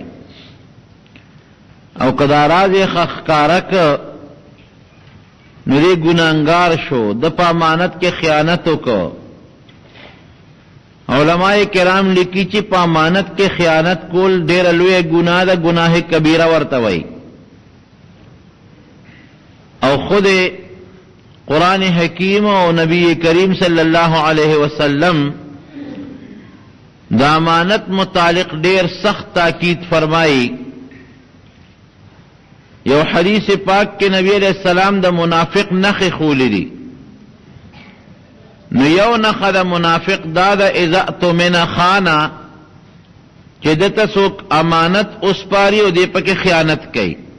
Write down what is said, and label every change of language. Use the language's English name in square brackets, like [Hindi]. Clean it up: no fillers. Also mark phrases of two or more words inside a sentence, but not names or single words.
[Pashto] او که دا راز یې ښکاره که نو دی ګناهګار شو، د په امانت کې خیانت وکړ. علماء کرام لیکي چې په امانت کې خیانت کول ډېره لویه ګناه ده، ګناه کبیره ورته وایي. او خود قرآن حکیم او نبی کریم [Arabic] صلی اللہ علیہ وسلم [Pashto] دا امانت متعلق ډېر سخت تاکید فرمائی. یو حدیث پاک کې نبی [Arabic] علیہ السلام [Pashto] د منافق نخې خولی دي. نو یو نخه د منافق دا د [Arabic] اذا اؤتمن خانا [Pashto] چې دته څوک امانت اوسپاري او دې پکې خیانت کوي.